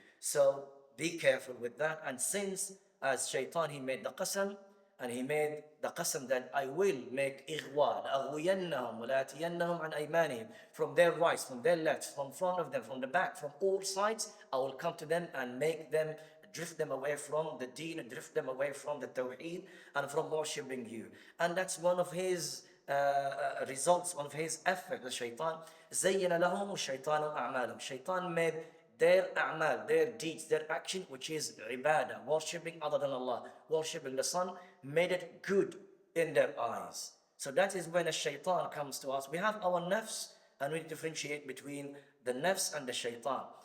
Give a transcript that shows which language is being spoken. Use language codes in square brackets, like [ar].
[en] So be careful with that. And since as shaitan, he made the qasam, and he made the qasam that I will make ighwa, [ar] لأغوينهم ولآتينهم عن أيمانهم, [en] from their rights, from their left, from front of them, from the back, from all sides, I will come to them and make them, drift them away from the deen, and drift them away from the tawheed and from worshipping you. And that's one of his results, one of his efforts, the shaitan. [ar] زين لهم الشيطان أعمالهم. [en] Shaitan made their a'mal, their deeds, their action, which is ibadah, worshipping other than Allah, worshipping the sun, made it good in their eyes. So that is when a shaitan comes to us. We have our nafs, and we differentiate between the nafs and the shaitan.